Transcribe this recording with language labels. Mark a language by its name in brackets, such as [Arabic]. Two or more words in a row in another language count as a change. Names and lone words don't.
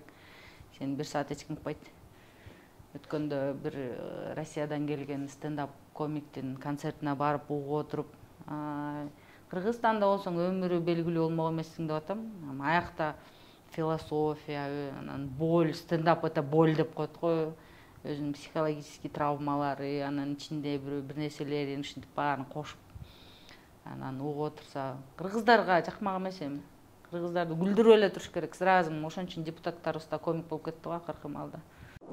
[Kyrgyz] Сени 1 саат эч ким укпайт. Өткөндө бир Россиядан келген стендап комиктин концертине барып угуп отуруп, Кыргызстанда болсоң өмүрү белгилүү болмок эмессиң деп атам. Аякта философия, анан боль, стендап [Russian] это боль [Kyrgyz] деп коет го. Өзүнүн психологический травмалары, анан ичинде бир нерселерин ушинтип баарын кошуп, анан угуп отурса, кыргыздарга жакмак эмес эми. Кыргыздарды күлдүрүп эле туруш керек. Сразу ошон үчүн депутаттарыбыз да комик болуп кетти го акыркы маалда.